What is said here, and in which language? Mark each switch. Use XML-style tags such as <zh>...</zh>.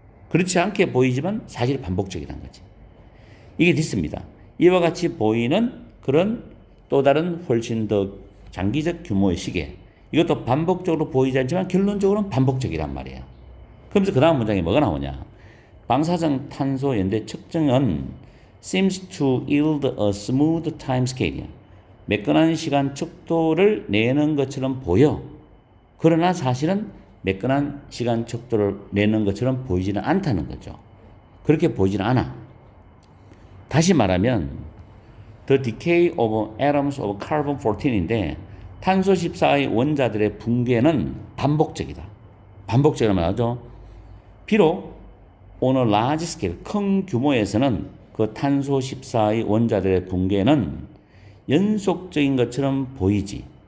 <ko>그렇지 않게 보이지만 사실 반복적이라는 거지. 이게 디스입니다. 이와 같이 보이는 그런 또 다른 훨씬 더 장기적 규모의 시계. 이것도 반복적으로 보이지 않지만 결론적으로는 반복적이란 말이에요. 그러면서 그 다음 문장에 뭐가 나오냐. 방사성 탄소 연대 측정은</ko> <en>seems to yield a smooth time scale.</en> <ko>매끈한 시간 척도를 내는 것처럼 보여. 그러나 사실은 매끈한 시간 척도를 내는 것처럼 보이지는 않다는 거죠. 그렇게 보이지는 않아. 다시 말하면</ko> <en>The decay of atoms of carbon-14인데</en> <ko>탄소 14의 원자들의 붕괴는 반복적이다. 반복적이란 말이죠. 비록</ko> <en>on a large scale,</en> <ko>큰 규모에서는 그 탄소 14의 원자들의 붕괴는 연속적인 것처럼 보이지.</ko>